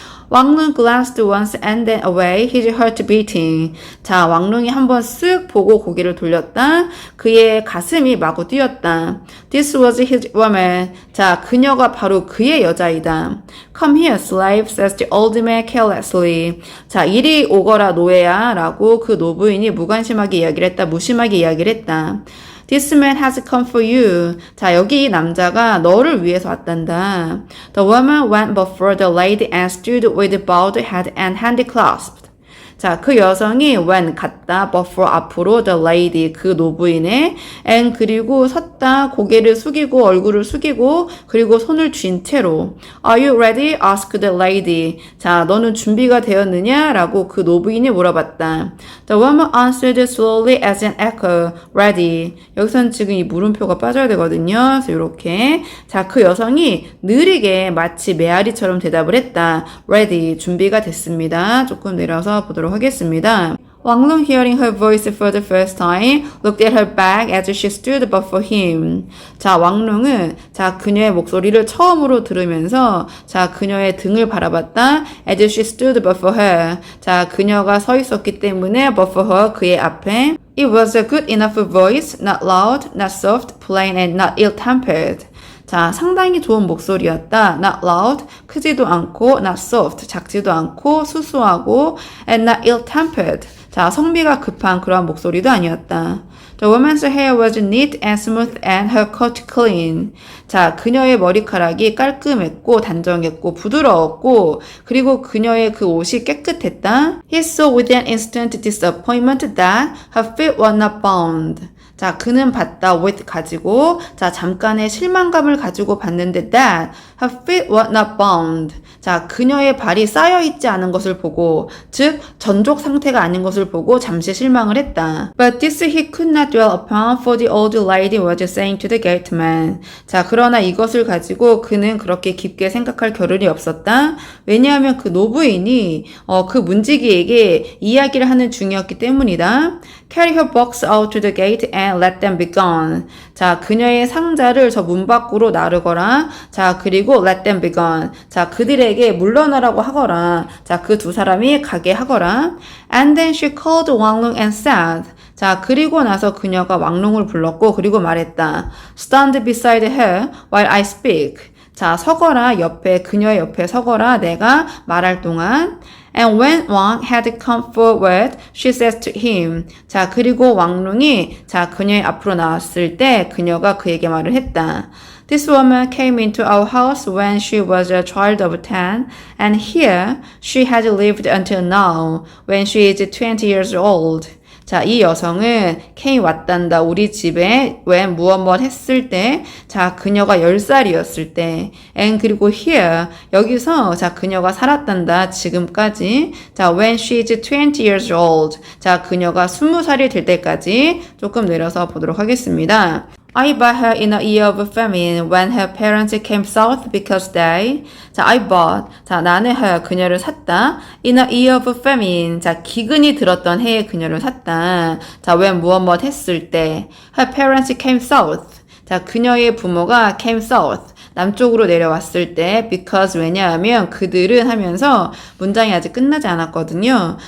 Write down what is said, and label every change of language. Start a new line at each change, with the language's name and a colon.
English: 왕룽 glanced once and then away, his heart beating.
Korean: 자, 왕룽이 한번 쓱 보고 고개를 돌렸다. 그의 가슴이 마구 뛰었다.
English: This was his woman.
Korean: 자, 그녀가 바로 그의 여자이다.
English: Come here, slave, says the old man carelessly.
Korean: 자, 이리 오거라 노예야 라고 그 노부인이 무관심하게 이야기를 했다. 무심하게 이야기를 했다.
English: This man has come for you.
Korean: 자, 여기 이 남자가 너를 위해서 왔단다.
English: The woman went before the lady and stood with bowed head and hand clasped.
Korean: 자, 그 여성이 went 갔다 before 앞으로
English: the lady
Korean: 그 노부인의 and 그리고 섰다 고개를 숙이고 얼굴을 숙이고 그리고 손을 쥔 채로
English: Are you ready? asked the lady.
Korean: 자, 너는 준비가 되었느냐? 라고 그 노부인이 물어봤다.
English: The woman answered slowly as an echo. Ready.
Korean: 여기서는 지금 이 물음표가 빠져야 되거든요. 그래서 이렇게 자, 그 여성이 느리게 마치 메아리처럼 대답을 했다. Ready. 준비가 됐습니다. 조금 내려서 보도록 하겠습니다.
English: 왕룽 hearing her voice for the first time looked at her back as she stood before him.
Korean: 자, 왕룽은 자, 그녀의 목소리를 처음으로 들으면서 자, 그녀의 등을 바라봤다.
English: as she stood before her.
Korean: 자, 그녀가 서 있었기 때문에
English: before her
Korean: 그의 앞에
English: It was a good enough voice, not loud, not soft, plain and not ill-tempered.
Korean: 자, 상당히 좋은 목소리였다.
English: Not loud,
Korean: 크지도 않고,
English: not soft,
Korean: 작지도 않고, 수수하고,
English: and not ill-tempered.
Korean: 자, 성미가 급한 그러한 목소리도 아니었다.
English: The woman's hair was neat and smooth and her coat clean.
Korean: 자, 그녀의 머리카락이 깔끔했고 단정했고 부드러웠고 그리고 그녀의 그 옷이 깨끗했다.
English: He saw with an instant disappointment that her feet were not bound.
Korean: 자, 그는 봤다 with 가지고 자, 잠깐의 실망감을 가지고 봤는데
English: that her feet were not bound.
Korean: 자, 그녀의 발이 쌓여 있지 않은 것을 보고 즉 전족 상태가 아닌 것을 보고 잠시 실망을 했다. But this he could not dwell upon for the old lady was saying to the gateman. 자, 그러나 이것을 가지고 그는 그렇게 깊게 생각할 겨를이 없었다. 왜냐하면 그 노부인이 그 문지기에게 이야기를 하는 중이었기 때문이다.
English: Carry her box out to the gate and let them be gone.
Korean: 자, 그녀의 상자를 저 문 밖으로 나르거라. 자, 그리고
English: let them be gone.
Korean: 자, 그들에게 물러나라고 하거라. 자, 그 두 사람이 가게 하거라.
English: And then she called 왕룽 and said.
Korean: 자, 그리고 나서 그녀가 왕룽을 불렀고 그리고 말했다.
English: Stand beside her while I speak.
Korean: 자, 서거라. 옆에 그녀의 옆에 서거라. 내가 말할 동안.
English: And when Wang had come forward, she says to him.
Korean: 자, 그리고 왕룽이 자, 그녀의 앞으로 나왔을 때 그녀가 그에게 말을 했다.
English: This woman came into our house when she was a child of 10, and here she had lived until now, when she is 20 years old.
Korean: 자, 이 여성은 케이 왔단다. 우리 집에 when 무엇 했을 때, 자, 그녀가 10살이었을 때, and 그리고 here, 여기서, 자, 그녀가 살았단다. 지금까지. 자,
English: when she is 20 years old.
Korean: 자, 그녀가 20살이 될 때까지 조금 내려서 보도록 하겠습니다.
English: I bought her in a year of famine when her parents came south because they. 자, I bought.
Korean: 자, 나는 her 그녀를 샀다.
English: In a year of famine.
Korean: 자, 기근이 들었던 해에 그녀를 샀다. 자, when 무엇 했을 때.
English: Her parents came south.
Korean: 자, 그녀의 부모가
English: came south.
Korean: 남쪽으로 내려왔을 때 because 왜냐하면 그들은 하면서 문장이 아직 끝나지 않았거든요.